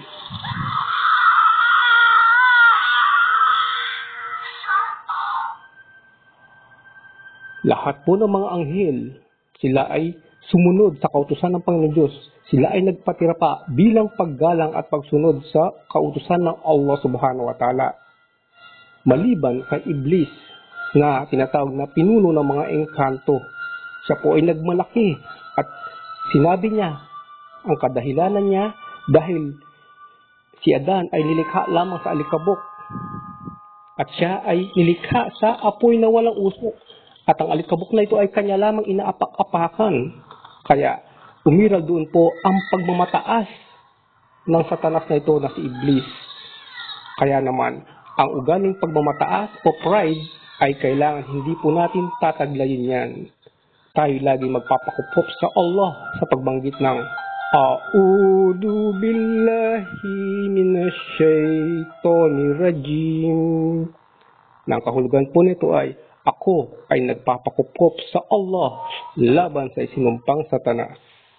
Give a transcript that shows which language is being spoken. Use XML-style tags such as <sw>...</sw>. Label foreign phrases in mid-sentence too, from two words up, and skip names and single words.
<tl>Lahat po ng mga anghel, sila ay sumunod sa kautusan ng Panginoon Diyos. Sila ay nagpatira pa bilang paggalang at pagsunod sa kautusan ng Allah</tl> <ar>سبحانه وتعالى.</ar> <tl>Maliban kay Iblis na tinatawag na pinuno ng mga engkanto. Siya po ay nagmalaki at sinabi niya ang kadahilanan niya dahil si Adan ay nilikha lamang sa alikabok at siya ay nilikha sa apoy na walang usok. At ang alikabok na ito ay kanya lamang inaapak-apakan. Kaya umiral doon po ang pagmamataas ng satanas na ito na si Iblis. Kaya naman, ang ugaling pagmamataas o pride ay kailangan hindi po natin tataglayin yan. Tayo lagi magpapakupop sa Allah sa pagbanggit ng</tl> <ar>أعوذ بالله من الشيطان الرجيم.</ar> <tl>Nang kahulugan po nito ay ako ay nagpapakupkop sa Allah laban sa isinumpang satanas.</tl>